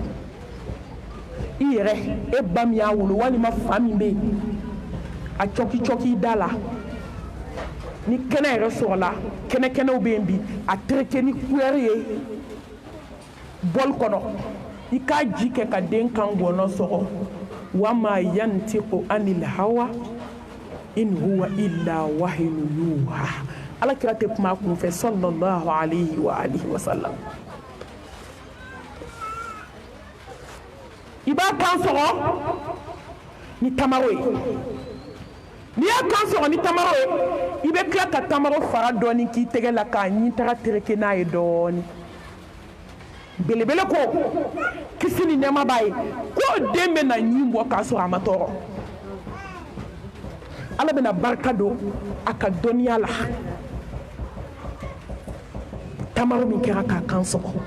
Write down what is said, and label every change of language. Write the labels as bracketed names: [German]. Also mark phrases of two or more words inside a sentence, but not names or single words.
[Bambara] i yɛrɛ e ba min y'a wolo walima fa min bɛ yen a cɔki i da la ni kɛnɛ yɛrɛ sɔrɔla kɛnɛkɛnɛw bɛ yen bi a tereke ni couleur ye bɔli kɔnɔ i k'a ji kɛ ka den kan gɔnɔ sɔgɔ [Arabic] وما ينطق عن الهوى إن هو إلا وحي يوحى [Bambara] ala kira tɛ kuma a kunfɛ [Arabic] صلى الله عليه وعلى آله وسلم [Bambara] i b'a kan sɔgɔ ni tamaro ye n'i y'a kan sɔgɔ ni tamaro ye i bɛ tila ka tamaro fara dɔɔni k'i tɛgɛ la k'a ɲi taga tereke n'a ye dɔɔni belebele ko kisi ni nɛɛma b'a ye ko den bɛ na ɲi bɔ k'a sɔrɔ a ma tɔɔrɔ ala bɛna barika don a ka dɔnniya la tamaro min kɛra k'a kan sɔgɔ